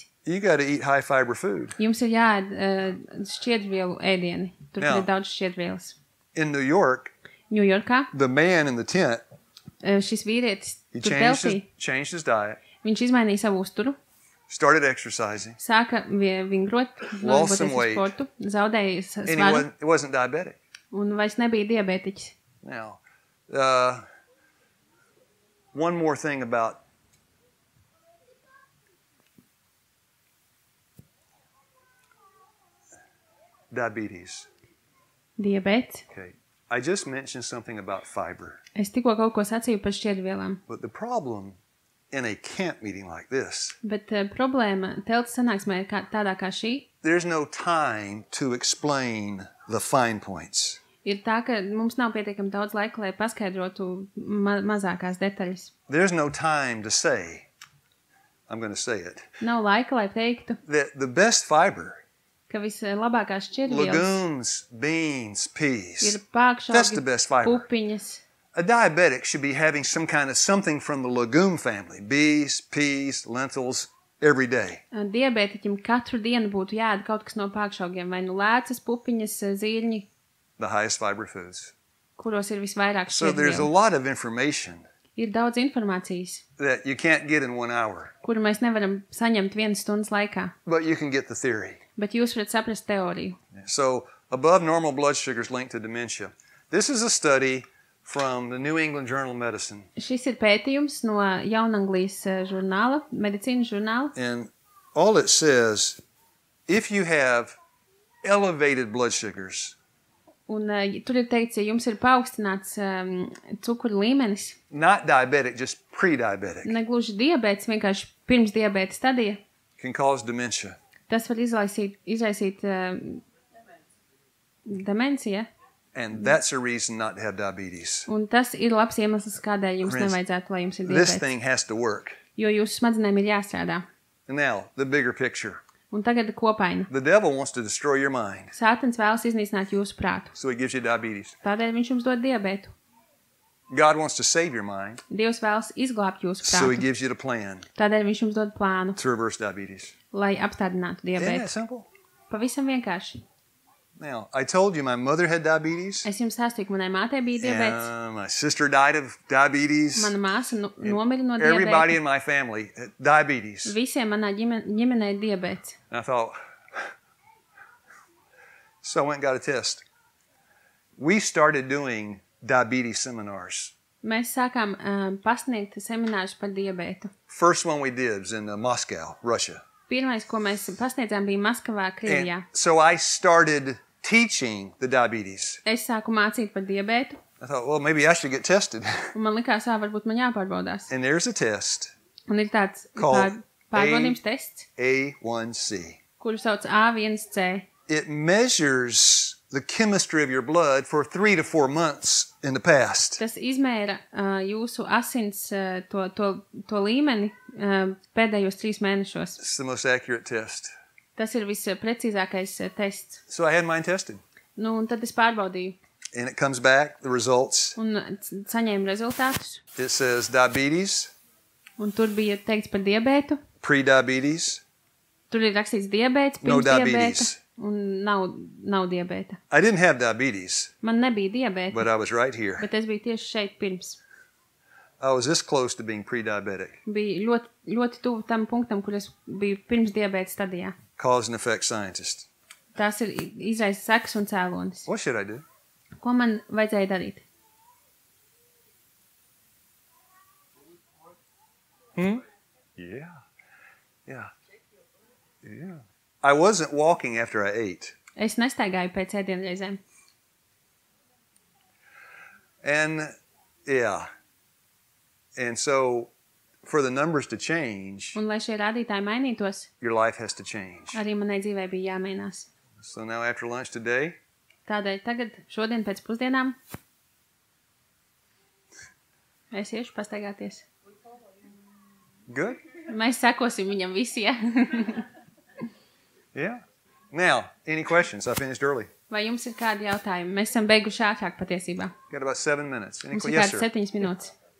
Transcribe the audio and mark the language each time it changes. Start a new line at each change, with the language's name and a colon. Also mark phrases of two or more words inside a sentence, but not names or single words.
English: you got to eat high fiber food.
Latvian: jums ir jāēd šķiedvielu ēdieni. Tur Jā. ir daudz šķiedvielas.
English: In New York,
Latvian: Ņujorkā
English: the man in the tent,
Latvian: šis vīrietis
English: he
Latvian: tur
English: changed his diet,
Latvian: viņš izmainīja savu uzturu,
English: started exercising,
Latvian: sāka vingrot,
English: Lost some
Latvian: nodarboties ar
English: weight.
Latvian: sportu, zaudēja
English: and he
Latvian: svaru
English: wasn't diabetic.
Latvian: un vairs nebija diabētiķis.
English: Now, one more thing about diabetes.
Latvian: Diabēts.
English: Okay, I just mentioned something about fiber,
Latvian: Es tikko kaut ko sacīju par šķiedvielām,
English: but the problem in a camp meeting like this,
Latvian: bet problēma telts sanāksmē tādā kā šī
English: there's no time to explain the fine points.
Latvian: ir tā, ka mums nav pietiekami daudz laika, lai paskaidrotu mazākās detaļas.
English: There's no time to say, I'm going to say it,
Latvian: Nav laika, lai teiktu,
English: that the best fiber,
Latvian: ka vislabākās šķiedvielas
English: legumes, beans,
Latvian: ir
English: peas, that's the
Latvian: pākšaugi,
English: best fiber.
Latvian: pupiņas.
English: A diabetic should be having some kind of something from the legume family, beans, peas, lentils, every day.
Latvian: Diabētiķim katru dienu būtu jāēd kaut kas no pākšaugiem, vai nu lēcas, pupiņas, zīrņi,
English: The highest fiber foods.
Latvian: kuros ir visvairāk
English: So there's a
Latvian: šķiedvielu.
English: lot of information
Latvian: Ir daudz informācijas,
English: that you can't get in 1 hour,
Latvian: kuru mēs nevaram saņemt 1 stundas laikā,
English: but you can get the theory.
Latvian: bet jūs varat saprast teoriju.
English: So above normal blood sugars linked to dementia. This is a study from the New England Journal of Medicine.
Latvian: Šis ir pētījums no Jaunanglijas žurnāla, medicīnas žurnāla,
English: And all it says, if you have elevated blood sugars
Latvian: Un tur ir teikts, ja jums ir paaugstināts cukuru līmenis,
English: not diabetic, just pre-diabetic,
Latvian: negluži diabēts, vienkārši pirms diabēta stadija,
English: can cause dementia.
Latvian: tas var izraisīt demenciju.
English: And that's a reason not to have diabetes.
Latvian: Un tas ir labs iemesls, kādēļ jums nevajadzētu, lai jums ir
English: This
Latvian: diabēts.
English: thing has to work.
Latvian: Jo jūsu smadzenēm ir jāstrādā.
English: And now, the bigger picture.
Latvian: Un tagad kopaina.
English: The devil wants to destroy your mind,
Latvian: Sātans vēlas iznīcināt jūsu prātu.
English: so he gives you diabetes.
Latvian: Tādēļ viņš jums dod diabētu.
English: God wants to save your mind,
Latvian: Dievs vēlas izglābt jūsu
English: so he
Latvian: prātu.
English: gives you the plan
Latvian: Tādēļ viņš jums dod plānu,
English: to reverse diabetes.
Latvian: lai apstādinātu
English: Isn't that
Latvian: diabētu.
English: simple?
Latvian: Pavisam vienkārši.
English: Now, I told you my mother had diabetes.
Latvian: Es jums stāstīju, ka manai mātei bija diabēts.
English: And my sister died of diabetes.
Latvian: Mana māsa nomira no
English: Everybody
Latvian: diabēta.
English: in my family had diabetes.
Latvian: Visiem manā ģimenē ir diabēts.
English: And I thought, so I went and got a test. We started doing diabetes seminars.
Latvian: Mēs sākām pasniegt seminārus par diabētu.
English: First one we did was in Moscow, Russia.
Latvian: Pirmais, ko mēs pasniedzām, bija Maskavā, Krievijā.
English: And so I started teaching the diabetes.
Latvian: Es sāku mācīt par diabētu,
English: I thought, well, maybe I should get tested.
Latvian: un man likās, varbūt man jāpārbaudās.
English: And there's a test,
Latvian: Un ir tāds
English: Called
Latvian: pārbaudījums tests,
English: A1C.
Latvian: kuru sauc A1C.
English: It measures the chemistry of your blood for 3 to 4 months in the past.
Latvian: Tas izmēra jūsu asins to līmeni pēdējos 3 mēnešos.
English: It's the most accurate test.
Latvian: Tas ir visprecīzākais tests.
English: So I had mine tested.
Latvian: Nu, un tad es pārbaudīju
English: And it comes back, the results.
Latvian: un saņēmu rezultātus.
English: It says diabetes,
Latvian: Un tur bija teikts par diabētu.
English: pre-diabetes,
Latvian: Tur ir rakstīts diabēts,
English: No
Latvian: pirms diabēta.
English: diabetes.
Latvian: Un nav diabēta.
English: I didn't have diabetes,
Latvian: Man nebija diabēta,
English: but I was right here.
Latvian: bet es biju tieši šeit pirms.
English: I was this close to being pre-diabetic.
Latvian: Bija ļoti tuvu tam punktam, kur es biju pirms diabēta stadijā.
English: Cause and effect scientist.
Latvian: Tās ir izraisa sekas un cēlonis.
English: What should I do?
Latvian: Ko man vajadzēja darīt?
English: Yeah. I wasn't walking after I ate.
Latvian: Es nestaigāju pēc ēdienreizēm.
English: And so for the numbers to change,
Latvian: Un lai šie rādītāji mainītos,
English: your life has to change.
Latvian: arī manai dzīvē bija jāmainās.
English: So now after lunch today,
Latvian: Tādēļ tagad, šodien pēc pusdienām, es iešu pastaigāties.
English: good?
Latvian: Mēs sekosim viņam visi, ja?
English: Yeah. Now, any questions? I finished early.
Latvian: Vai jums ir kādi jautājumi? Mēs esam beiguši ātrāk patiesībā.
English: Got about 7 minutes.
Latvian: Mums ir
English: Yes,
Latvian: kāds
English: sir.
Latvian: 7 minūtes.